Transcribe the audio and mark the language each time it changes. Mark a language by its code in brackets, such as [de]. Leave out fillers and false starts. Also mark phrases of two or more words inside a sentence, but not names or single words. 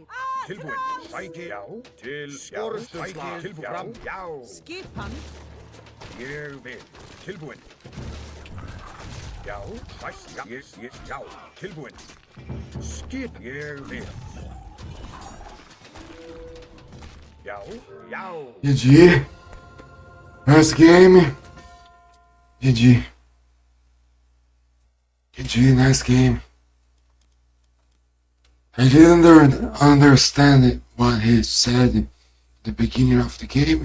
[is] Tilbúin. Sækið. Já. Til orustu slag. Tilbúin. Fram. Já. Skipan. Ég vil. Tilbúin. Já. Sæst. Já. Já. Tilbúin. Skip. Ég vil. Já. Já. [en] GG. Nice game. GG. GG, nice game. I didn't understand what he said at the beginning of the game.